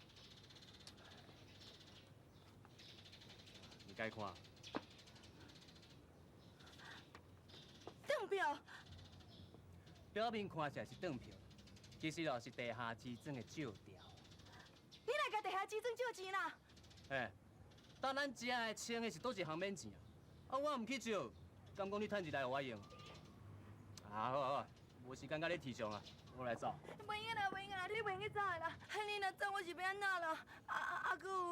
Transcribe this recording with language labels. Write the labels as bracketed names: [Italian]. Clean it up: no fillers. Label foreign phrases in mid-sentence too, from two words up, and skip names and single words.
[Min Nan Chinese] 你该看，转票？表面看起来是转票，其实哦是地下之庄的借条。你来甲地下之庄借钱啦？嘿，当咱食的、穿的是倒一项免钱啊？啊，我唔去借，敢讲你趁一来互我用？啊，好好，无时间甲你提倡啊，我来走。袂用啦，袂用啦，你袂用走的啦。你若走，我是要安怎啦？啊，搁有。